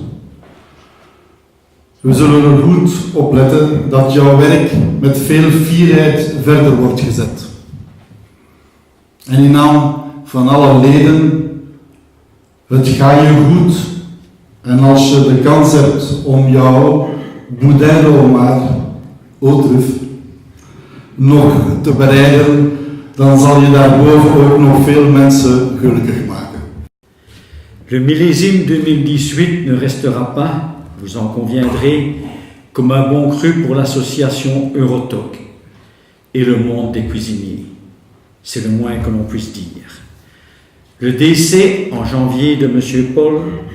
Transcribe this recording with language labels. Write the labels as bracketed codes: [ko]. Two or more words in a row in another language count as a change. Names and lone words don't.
[nl] We zullen er goed op letten dat jouw werk met veel fierheid verder wordt gezet. En in naam van alle leden, het gaat je goed. En als je de kans hebt om jouw [fr] boudin de homard, au truffe, [nl] nog te bereiden, dan zal je daarboven ook nog veel mensen gelukkig maken. [fr] Le millésime 2018 ne restera pas, vous en conviendrez, comme un bon cru pour l'association Eurotoc et le monde des cuisiniers. C'est le moins que l'on puisse dire. Le décès en janvier de M.